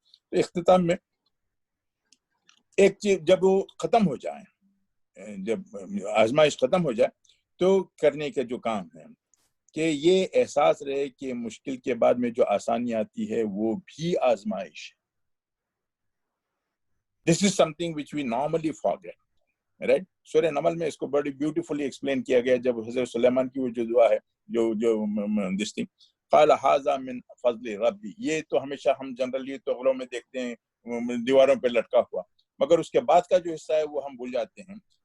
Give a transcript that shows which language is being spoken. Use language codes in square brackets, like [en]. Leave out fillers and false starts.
[ur] تو اختتام میں ایک چیز، جب وہ ختم ہو جائے، جب آزمائش ختم ہو جائے تو کرنے کے جو کام ہے کہ یہ احساس رہے کہ مشکل کے بعد میں جو آسانی آتی ہے وہ بھی آزمائش ہے. [en] This is something which we normally forget. Right? [ur] سورہ نمل میں اس کو بڑی [en] beautifully explain [ur] کیا گیا جب حضرت سلیمان کی وہ جو دعا ہے جو دس تھی [ar] قال ھذا من فضل ربی، [ur] یہ تو ہمیشہ ہم جنرلی توغلوں میں دیکھتے ہیں دیواروں پہ لٹکا ہوا، مگر اس کے بعد کا جو حصہ ہے وہ ہم بھول جاتے ہیں.